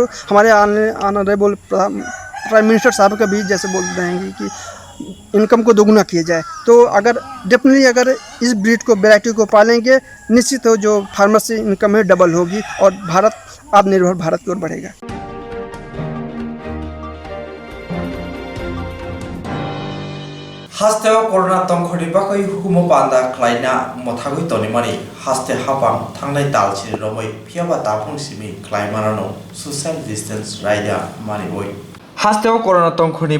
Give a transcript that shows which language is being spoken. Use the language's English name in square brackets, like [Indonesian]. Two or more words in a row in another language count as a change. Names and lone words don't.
[Hindi] हमारे [English] honourable prime minister [Hindi] साहब का भी जैसे बोल रहे हैं कि इनकम को दोगुना किया जाए, तो अगर डेफिनेटली अगर इस ब्रीड को, वैरायटी को पालेंगे, निश्चित हो जो फार्मर से इनकम है डबल होगी और भारत आत्मनिर्भर भारत की ओर बढ़ेगा। [Bodo] हास्ते कोरोना तंखनि बाकै हुकुम पान्दा क्लाइना मथागै तनिमानि हास्ते हापां थांनाय दालसिनि रमै फियाबा दाफुंसिमि क्लाइमानानो [English] social distance [Bodo] रायदा मानिबय हास्ते कोरोना तंखनि